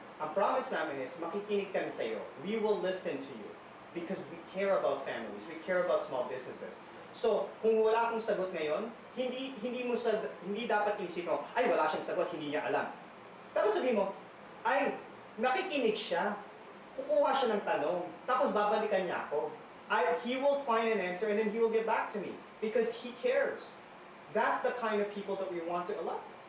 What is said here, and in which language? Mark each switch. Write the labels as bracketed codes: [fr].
[tl] Ang promise namin is makikinig kami sa iyo. [en] We will listen to you because we care about families. We care about small businesses. [tl] So, kung wala akong sagot ngayon, hindi dapat isipin mo, ay wala siyang sagot, hindi niya alam. Tapos sabihin mo, ay nakikinig siya. Kukuha siya ng tanong, tapos babalikan niya ako. [en] He will find an answer and then he will get back to me because he cares. That's the kind of people that we want to elect.